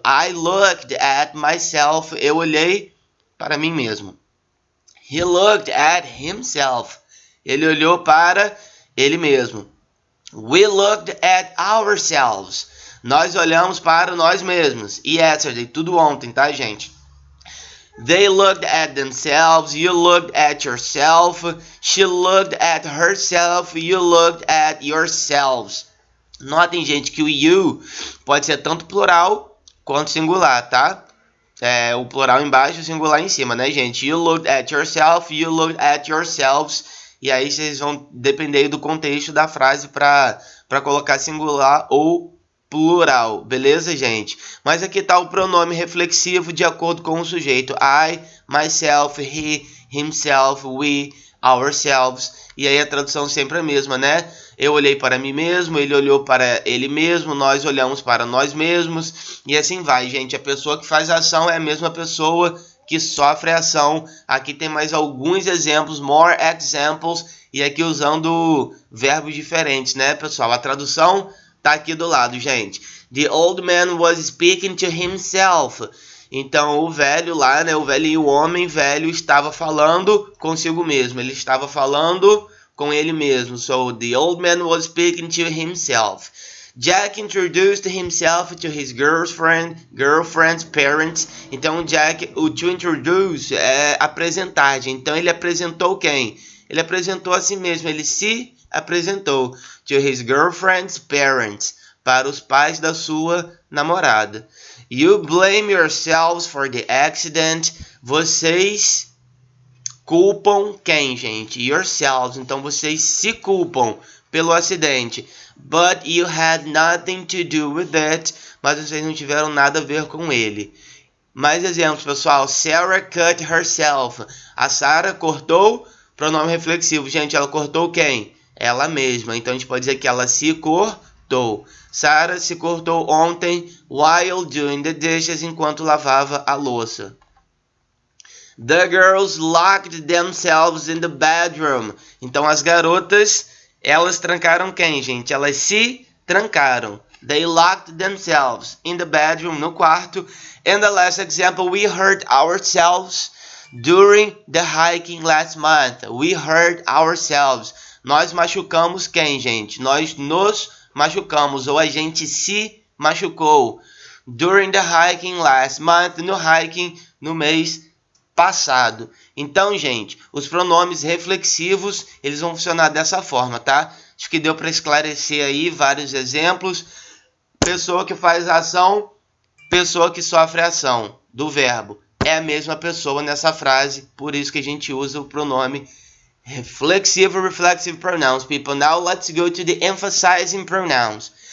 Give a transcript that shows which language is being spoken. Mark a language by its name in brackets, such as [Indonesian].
[English] I looked at myself. [Portuguese] Eu olhei para mim mesmo. [English] He looked at himself. [Portuguese] Ele olhou para ele mesmo. [English] We looked at ourselves. [Portuguese] Nós olhamos para nós mesmos. Yesterday, tudo ontem, tá, gente? [English] They looked at themselves. You looked at yourself. She looked at herself. You looked at yourselves. [Portuguese] Notem, gente, que o you pode ser tanto plural quanto singular, tá? O plural embaixo e o singular em cima, né, gente? [English] You looked at yourself. You looked at yourselves. [Portuguese] E aí vocês vão depender do contexto da frase para colocar singular ou plural, beleza, gente? Mas aqui está o pronome reflexivo de acordo com o sujeito. [English] I, myself, he, himself, we, ourselves. [Portuguese] E aí a tradução sempre é a mesma, né? Eu olhei para mim mesmo, ele olhou para ele mesmo, nós olhamos para nós mesmos. E assim vai, gente. A pessoa que faz a ação é a mesma pessoa que sofre a ação. Aqui tem mais alguns exemplos, [English] more examples. [Portuguese] E aqui usando verbos diferentes, né, pessoal? A tradução tá aqui do lado, gente. [English] The old man was speaking to himself. [Portuguese] Então o velho lá, né, o velho, o homem velho estava falando consigo mesmo. Ele estava falando com ele mesmo. [English] So the old man was speaking to himself. Jack introduced himself to his girlfriend's parents. [Portuguese] Então Jack, o [English] to introduce [Portuguese] é apresentar. Então ele apresentou quem? Ele apresentou a si mesmo. Ele se apresentou [English] to his girlfriend's parents, [Portuguese] para os pais da sua namorada. [English] You blame yourselves for the accident. [Portuguese] Vocês culpam quem, gente? Yourselves. Então vocês se culpam pelo acidente. [English] But you had nothing to do with it. [Portuguese] Mas vocês não tiveram nada a ver com ele. Mais exemplos, pessoal. [English] Sarah cut herself. [Portuguese] A Sarah cortou, pronome reflexivo. Gente, ela cortou quem? Ela mesma. Então a gente pode dizer que ela se cortou. Sarah se cortou ontem [English] while doing the dishes, [Portuguese] enquanto lavava a louça. [English] The girls locked themselves in the bedroom. [Portuguese] Então as garotas, elas trancaram quem, gente? Elas se trancaram. [English] They locked themselves in the bedroom, [Portuguese] no quarto. [English] And the last example, we hurt ourselves during the hiking last month. We hurt ourselves. [Portuguese] Nós machucamos quem, gente? Nós nos machucamos, ou a gente se machucou. [English] During the hiking last month, [Portuguese] no hiking no mês passado. Então, gente, os pronomes reflexivos, eles vão funcionar dessa forma, tá? Acho que deu para esclarecer aí vários exemplos. Pessoa que faz a ação, pessoa que sofre a ação do verbo. É a mesma pessoa nessa frase, por isso que a gente usa o pronome reflexive, [English] reflexive pronouns, people. Now let's go to the emphasizing pronouns.